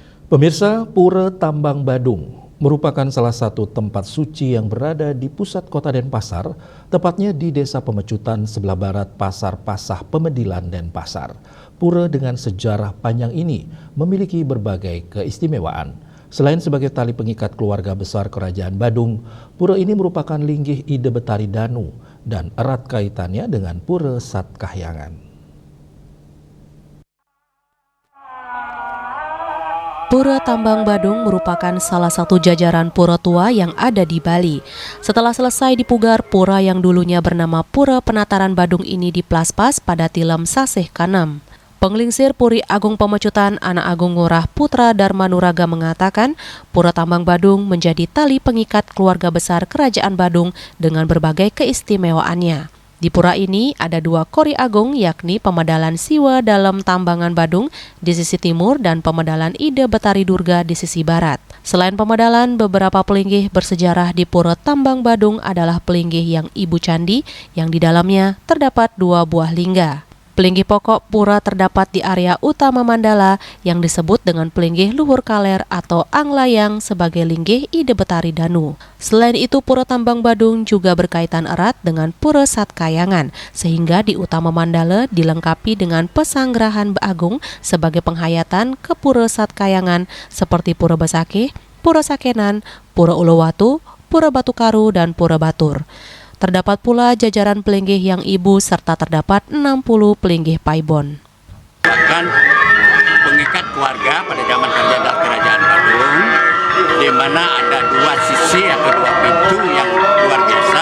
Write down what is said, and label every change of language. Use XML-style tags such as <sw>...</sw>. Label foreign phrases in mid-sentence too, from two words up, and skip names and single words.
<id>Pemirsa, Pura Tambang Badung merupakan salah satu tempat suci yang berada di pusat kota Denpasar, tepatnya di Desa Pemecutan sebelah barat Pasar Pasah Pemedilan Denpasar. Pura dengan sejarah panjang ini memiliki berbagai keistimewaan. Selain sebagai tali pengikat keluarga besar Kerajaan Badung, pura ini merupakan linggih Ide Betari Danu dan erat kaitannya dengan Pura Satkahyangan. Pura Tambang Badung merupakan salah satu jajaran pura tua yang ada di Bali. Setelah selesai dipugar, pura yang dulunya bernama Pura Penataran Badung ini diplaspas pada tilem Saseh Kanem. Penglingsir Puri Agung Pemecutan Anak Agung Ngurah Putra Darmanuraga mengatakan, Pura Tambang Badung menjadi tali pengikat keluarga besar Kerajaan Badung dengan berbagai keistimewaannya. Di pura ini ada dua kori agung, yakni Pemedalan Siwa dalam Tambangan Badung di sisi timur dan Pemedalan Ide Betari Durga di sisi barat. Selain pemedalan, beberapa pelinggih bersejarah di Pura Tambang Badung adalah pelinggih yang Ibu Candi, yang di dalamnya terdapat dua buah lingga. Pelinggih pokok pura terdapat di area utama mandala yang disebut dengan</id> <ban>pelinggih luhur kaler</ban> <id>atau anglayang sebagai linggih Ide Betari Danu. Selain itu, Pura Tambang Badung juga berkaitan erat dengan Pura Satkahyangan, sehingga di utama mandala dilengkapi dengan pesanggrahan agung sebagai penghayatan ke Pura Satkahyangan seperti Pura Besakeh, Pura Sakenan, Pura Ulowatu, Pura Batu Karu, dan Pura Batur. Terdapat pula jajaran pelinggih yang ibu serta terdapat 60 pelinggih paibon. Bahkan pengikat keluarga pada zaman Kerajaan Badung, di mana ada dua sisi atau dua pintu yang luar biasa.</id>